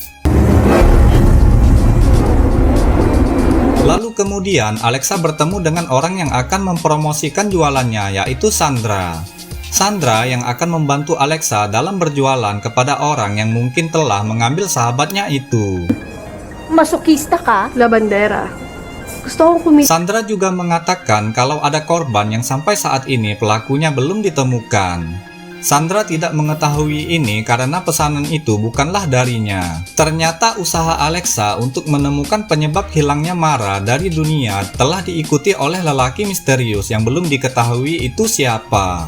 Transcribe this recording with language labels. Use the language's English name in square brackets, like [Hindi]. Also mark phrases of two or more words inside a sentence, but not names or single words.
[Indonesian] Lalu kemudian Alexa bertemu dengan orang yang akan mempromosikan jualannya, yaitu Sandra. Sandra yang akan membantu Alexa dalam berjualan kepada orang yang mungkin telah mengambil sahabatnya itu. [Filipino] Masokista ka? Labandera. Gusto kong kumita. [Indonesian] Sandra juga mengatakan kalau ada korban yang sampai saat ini pelakunya belum ditemukan. Sandra tidak mengetahui ini karena pesanan itu bukanlah darinya. Ternyata usaha Alexa untuk menemukan penyebab hilangnya Mara dari dunia telah diikuti oleh lelaki misterius yang belum diketahui itu siapa.